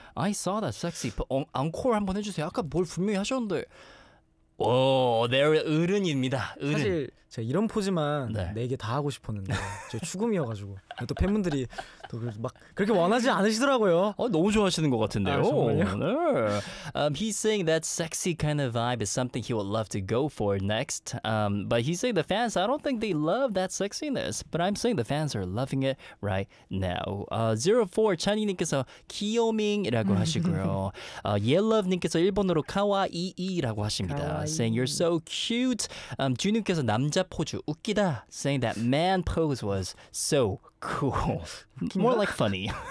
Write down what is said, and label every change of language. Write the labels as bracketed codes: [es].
[en] I saw that sexy. [ko] 앙코르 한번 해 주세요. 아까 뭘 분명히 하셨는데. 오, 내일 어른입니다. 어른. 사실 제가 이런 포즈만 네 개 다 하고 싶었는데. 저 추금이어 가지고. 또 팬분들이 또 막 그렇게 원하지 않으시더라고요. 아, 너무 좋아하시는 것 같은데요. 아, 정말요? 네. [en] He's saying that sexy kind of vibe is something he would love to go for next. But he's saying the fans, I don't think they love that sexiness. But I'm saying the fans are loving it right now. [ko] 04 찬이님께서 귀요밍이라고 하시고요. Yellove님께서 일본어로 카와이이라고 하십니다. [en] Saying you're so cute. [ko] 준우님께서 남자 포즈 웃기다. [en] Saying that man pose was so cool. More like funny.